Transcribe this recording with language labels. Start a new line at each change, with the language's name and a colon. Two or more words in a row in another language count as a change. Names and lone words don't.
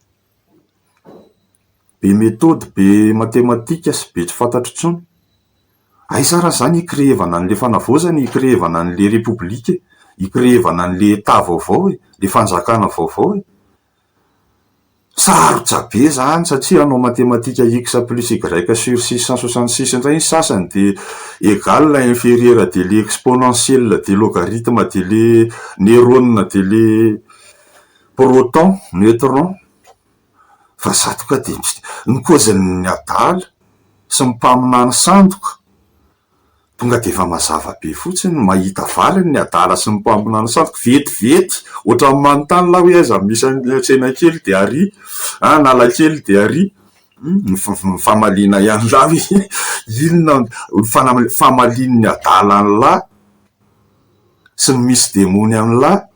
Malagasy: be méthode be matematika sy be tsy fantatro tsony aiza raha zany ikrevana an'le fanavozana ikrevana an'le repoblika ikrevana an'le État vaovao le fanjakana vaovao sarotra be zany satria anao matematika
French: x plus y sur 666
Malagasy: indray ny sasany
French: de égal la inférieure de le exponentielle de logarithme de le neurone de le proton neutron
Malagasy: fa zatoka de ny kozany adala sy mipaminany sandoka tonga de efa mazava be fotsiny mahita valiny ny adala sy mipaminany sandoka vetivety ohatra ny manontany la hoe aiza misy tsena kely de ary nala kely de ary famalina ihany la hoe inona famaliny ny adala any la sy ny misy demony any la